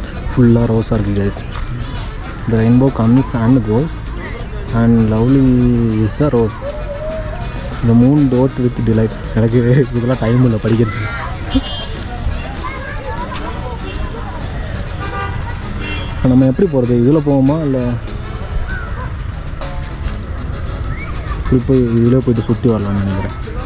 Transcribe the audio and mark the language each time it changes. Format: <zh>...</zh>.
<ta>ஃபுல்லாக ரோஸாக இருக்குது guys.</ta> <en>The rainbow comes and goes and lovely is the rose. The moon doth with delight.</en> <ta>எனக்கு இதெல்லாம் time இல்லை படிக்கிறது. நம்ம எப்படி போகிறது? இதில் போவோமா இல்லை இப்படி போய் இதில் போய்ட்டு சுற்றி வரலாம்னு நினைக்கிறேன்.</ta>